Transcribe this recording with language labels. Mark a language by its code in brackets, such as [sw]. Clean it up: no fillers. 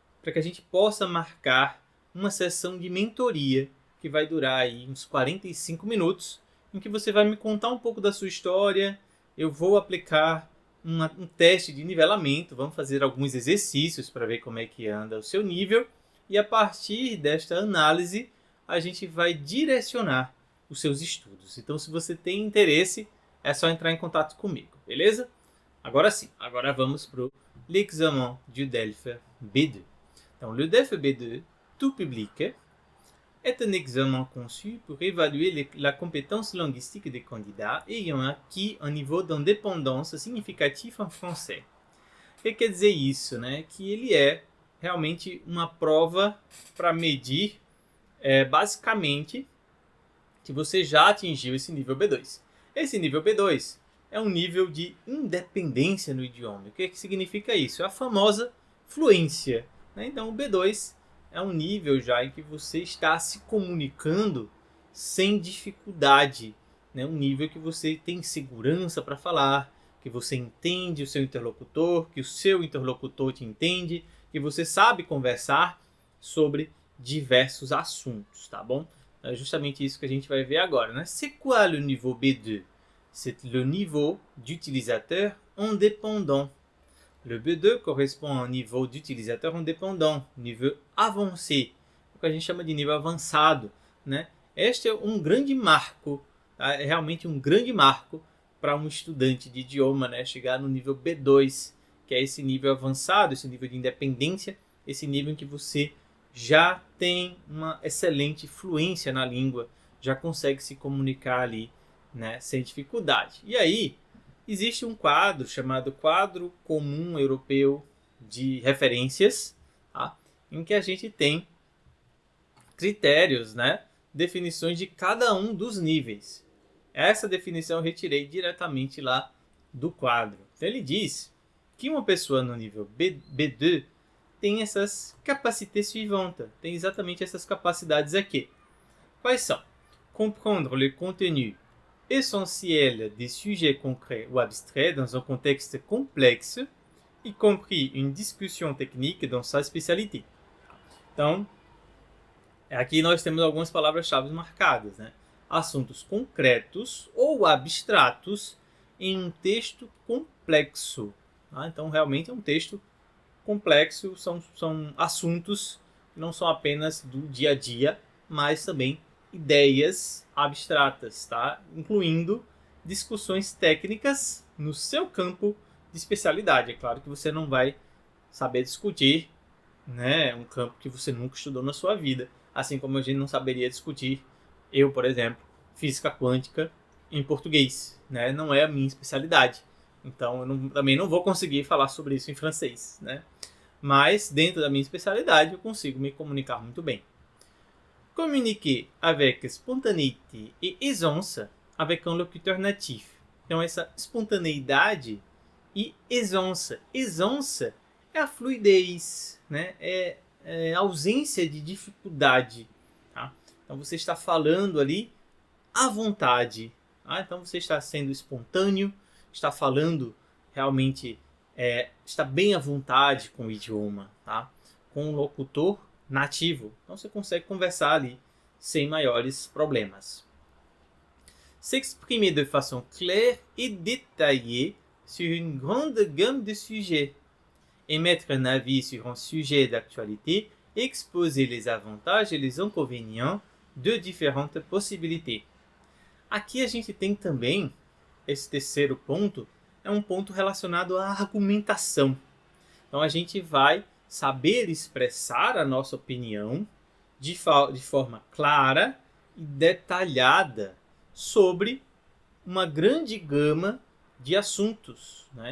[pt] para que a gente possa marcar uma sessão de mentoria que vai durar aí uns 45 minutos, em que você vai me contar um pouco da sua história, eu vou aplicar um teste de nivelamento, vamos fazer alguns exercícios para ver como é que anda o seu nível, e a partir desta análise a gente vai direcionar os seus estudos. Então, se você tem interesse, é só entrar em contato comigo, beleza? Agora sim, agora vamos para o [fr] l'examen du DELFI B2. Donc, le DELFI B2, tout public, est un examen conçu pour évaluer la compétence linguistique des candidats ayant acquis un niveau d'indépendance significatif en français. [pt] O que quer dizer isso, né? Que ele é realmente uma prova para medir, basicamente, que você já atingiu esse nível B2. Esse nível B2 é um nível de independência no idioma. O que significa isso? É a famosa fluência. Então, o B2 é um nível já em que você está se comunicando sem dificuldade. Um nível que você tem segurança para falar, que você entende o seu interlocutor, que o seu interlocutor te entende, que você sabe conversar sobre diversos assuntos, tá bom? É justamente isso que a gente vai ver agora, né? [fr] C'est quoi le niveau B2? C'est le niveau d'utilisateur indépendant. Le B2 correspond [pt] a um nível de [fr] utilizateur indépendant, [pt] nível [fr] avancé, [pt] o que a gente chama de nível avançado, né? Este é um grande marco, tá? É realmente um grande marco para um estudante de idioma, né? Chegar no nível B2, que é esse nível avançado, esse nível de independência, esse nível em que você já tem uma excelente fluência na língua, já consegue se comunicar ali, né, sem dificuldade. E aí, existe um quadro chamado Quadro Comum Europeu de Referências, tá? Em que a gente tem critérios, né? Definições de cada um dos níveis. Essa definição eu retirei diretamente lá do quadro. Então ele diz que uma pessoa no nível B2 tem essas [fr] capacités suivantes, [pt] tem exatamente essas capacidades aqui. Quais são? [fr] Comprendre le contenu essentiel des sujets concrets ou abstraits dans un contexte complexe, y compris une discussion technique dans sa spécialité. [pt] Então, aqui nós temos algumas palavras-chave marcadas, né? Assuntos concretos ou abstratos em um texto complexo. Tá? Então, realmente é um texto complexo, são assuntos que não são apenas do dia a dia, mas também ideias abstratas, tá? Incluindo discussões técnicas no seu campo de especialidade. É claro que você não vai saber discutir, né, um campo que você nunca estudou na sua vida, assim como a gente não saberia discutir, eu, por exemplo, física quântica em português, né? Não é a minha especialidade. Então, eu também não vou conseguir falar sobre isso em francês, né? Mas, dentro da minha especialidade, eu consigo me comunicar muito bem. [fr] Communiquer avec spontanéité et aisance avec un locuteur natif. [pt] Então, essa espontaneidade e aisance. Aisance é a fluidez, né? É a ausência de dificuldade. Tá? Então você está falando ali à vontade. Tá? Então você está sendo espontâneo, está falando realmente, está bem à vontade com o idioma, tá? Com um locutor nativo. Então você consegue conversar ali sem maiores problemas. [fr] S'exprimer de façon claire et détaillée sur une grande gamme de sujets. Émettre un avis sur un sujet d'actualité, exposer les avantages et les inconvénients de différentes possibilités. [pt] Aqui a gente tem também, esse terceiro ponto, é um ponto relacionado à argumentação. Então a gente vai saber expressar a nossa opinião de forma clara e detalhada sobre uma grande gama de assuntos. Né?